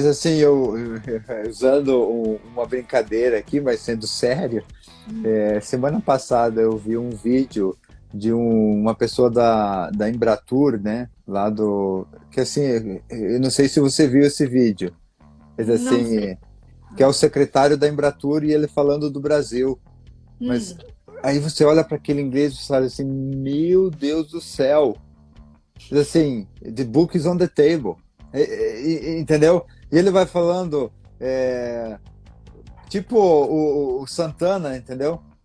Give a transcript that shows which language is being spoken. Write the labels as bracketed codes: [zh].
[pt] Assim, usando uma brincadeira aqui, mas sendo sério, semana passada eu vi um vídeo de uma pessoa da Embratur, né? Lá que assim, eu não sei se você viu esse vídeo, mas assim, que é o secretário da Embratur e ele falando do Brasil. Mas aí você olha para aquele inglês e fala assim, meu Deus do céu. [en] Assim, the book is on the table. [pt] Entendeu? E ele vai falando, tipo o Santana, entendeu?